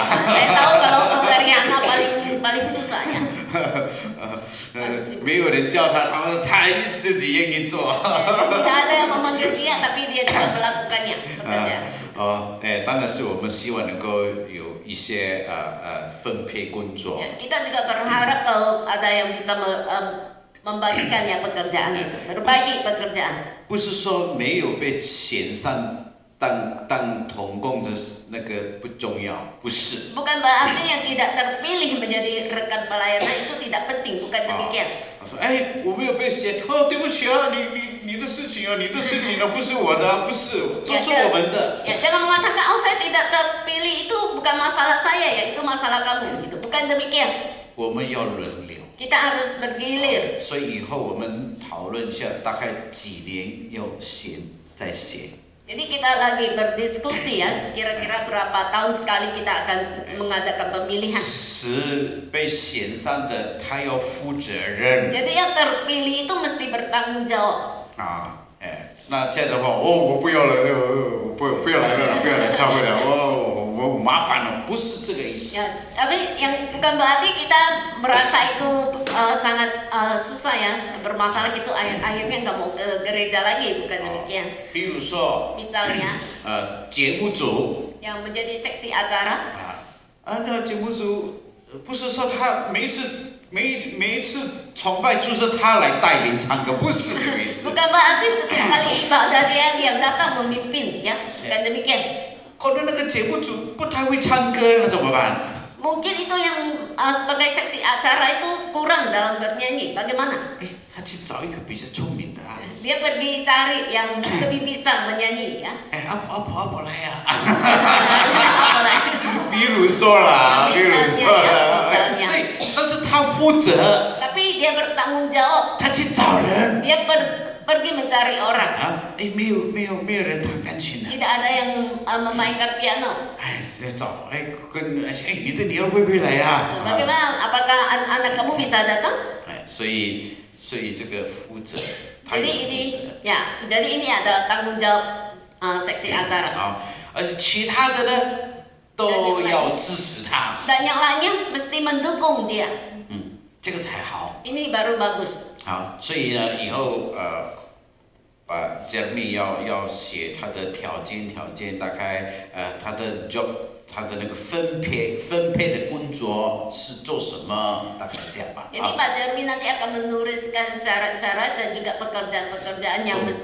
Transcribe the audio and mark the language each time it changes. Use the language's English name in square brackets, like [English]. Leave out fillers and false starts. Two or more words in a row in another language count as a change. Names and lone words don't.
[Indonesian] Saya tahu kalau saudari Ana paling susah ya. [Chinese] 没有人叫他们他自己愿意做。 [Indonesian] Tidak ada yang memanggil dia, tapi dia juga melakukannya. Bekerja. [Chinese] 当然是我们希望能够有一些分配工作。 [Indonesian] Kita juga berharap kalau ada yang bisa membagikan ya pekerjaan itu, berbagi pekerjaan. [Chinese] 不是说没有被选上当同工的那个不重要，不是。 [Indonesian] Bukan berarti yang tidak terpilih menjadi rekan pelayanan itu tidak penting, bukan demikian. [Chinese] 他说：“我没有被选，对不起啊，你的事情啊，不是我的，不是，都是我们的。” [Indonesian] Ya, jangan mengatakan saya tidak terpilih itu bukan masalah saya ya, itu masalah kamu. Itu bukan demikian. [Chinese] 我们要轮流。 [Indonesian] Kita harus bergilir. [Chinese] 所以以后我们讨论一下，大概几年要再写。 [Indonesian] Jadi kita lagi berdiskusi ya, kira-kira berapa tahun sekali kita akan mengadakan pemilihan. [Chinese] 是被选上的，他要负责任。 [Indonesian] Jadi yang terpilih itu mesti bertanggung jawab. [Chinese] 那这样的话，我不要来了，不要来了，不要来教会了，我麻烦了，不是这个意思。 [Indonesian] Ya, tapi yang bukan berarti kita merasa itu sangat susah ya, bermasalah gitu akhirnya nggak mau ke gereja lagi, bukan demikian. [Chinese] 比如说， [Indonesian] Misalnya [Chinese] 节目组 [Indonesian] yang menjadi seksi acara, [Chinese] 那节目组不是说他每一次崇拜就是他来带领唱歌，不是这个意思。 [Indonesian] bukan berarti setiap kali ibadah dia yang datang memimpin ya, bukan demikian. [Chinese] 可能那个节目组不太会唱歌，那怎么办？ [Indonesian] Mungkin itu yang sebagai seksi acara itu kurang dalam bernyanyi. Bagaimana? [Chinese] 他去找一个比较聪明的啊。 [Indonesian] Dia pergi cari yang lebih bisa menyanyi ya. [Chinese] 阿婆来呀。 [Indonesian] Apalagi [Chinese] 比如说啦，所以但是他负责， [Indonesian] tapi dia bertanggung jawab. [Chinese] 他去找人。 [Indonesian] Dia pergi mencari orang. [Chinese] 没有人弹钢琴的。 [Indonesian] Tidak ada yang memainkan piano. [Chinese] 找你的女儿会不会来呀？ [Indonesian] Bagaimana? Apakah anak kamu bisa datang? [Chinese] 所以这个负责，他 [Indonesian] Jadi [Chinese] 有负 [Indonesian] ini [Chinese] 责。 [Indonesian] ya, jadi ini adalah tanggung jawab seksi acara. [Chinese] 好，而且其他的呢都要支持他。 [Indonesian] Dan yang lainnya mesti mendukung dia. [Chinese] 这个才好。 [Indonesian] Ini baru bagus. [Chinese] 好，所以呢，以后Jeremy 要写他的条件，大概他的 job， 他的那个分配的工作是做什么，大概这样吧。 [Indonesian] Jadi Pak Jeremy nanti akan menuliskan syarat-syarat dan juga pekerjaan-pekerjaan yang mesti